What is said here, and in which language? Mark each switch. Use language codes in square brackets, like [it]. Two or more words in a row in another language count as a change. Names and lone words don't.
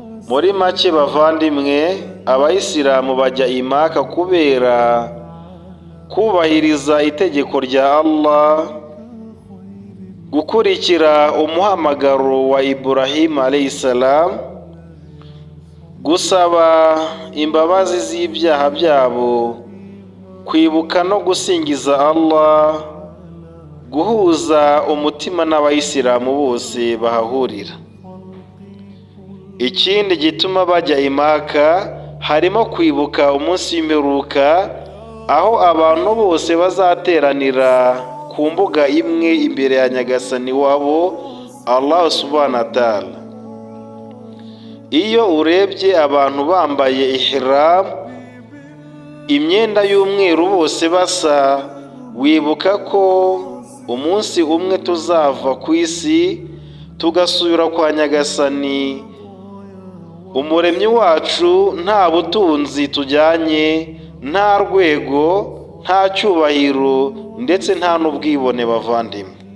[rw] Muri make bavandimwe, abayisilamu bajya i Maka kubera kubahiriza itegeko rya Allah, gukurikira umuhamagaro wa Ibrahim alayhisalam, gusaba imbabazi z'ibyaha byabo, kwibuka no gusingiza Allah, guhuza umutima n'abayisilamu bose bahahurira. Ikindi gituma bajya i Maka harimo kwibuka umunsi w'imperuka, aho abantu bose bazateranira ku mbuga imwe imbere ya Nyagasani wabo Allah [ar] سبحانه وتعالى. [rw] Iyo urebye abantu bambaye ihram, imyenda y'umweru bose basa, wibuka ko umunsi umwe tuzava ku isi tugasubira kwa Nyagasani umuremyi wacu, nta butunzi tujyanye, nta rwego, nta cyubahiro, ndetse nta n'ubwibone bavandimwe.